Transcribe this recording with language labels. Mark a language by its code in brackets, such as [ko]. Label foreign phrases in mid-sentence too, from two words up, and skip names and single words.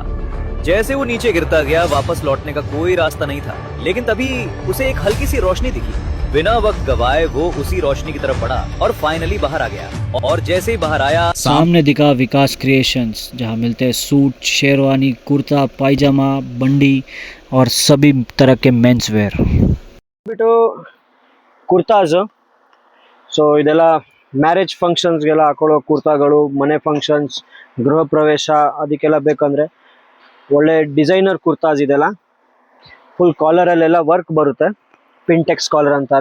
[hi] जैसे वो नीचे गिरता गया वापस लौटने का कोई रास्ता नहीं था, लेकिन तभी उसे एक हल्की सी रोशनी दिखी। बिना वक्त गवाए वो उसी रोशनी की तरफ बढ़ा और फाइनली बाहर आ गया। और जैसे ही बाहर आया सामने दिखा विकास क्रिएशंस, जहाँ मिलते हैं सूट, शेरवानी, कुर्ता, पायजामा, बंडी और सभी तरह के [en] men's wear. [kn] ಬಿಟ್ಟು ಕುರ್ತಾಸ್. ಸೊ ಇದೆಲ್ಲ ಮ್ಯಾರೇಜ್ ಫಂಕ್ಷನ್ಸ್ಗೆಲ್ಲ ಹಾಕೊಳ್ಳೋ ಕುರ್ತಾಗಳು, ಮನೆ ಫಂಕ್ಷನ್ಸ್, ಗೃಹ ಪ್ರವೇಶ ಅದಕ್ಕೆಲ್ಲ ಬೇಕಂದರೆ ಒಳ್ಳೆ ಡಿಸೈನರ್ ಕುರ್ತಾಸ್ ಇದೆಲ್ಲ. ಫುಲ್ ಕಾಲರಲ್ಲೆಲ್ಲ ವರ್ಕ್ ಬರುತ್ತೆ, ಪಿಂಟೆಕ್ಸ್ ಕಾಲರ್ ಅಂತಾರೆ.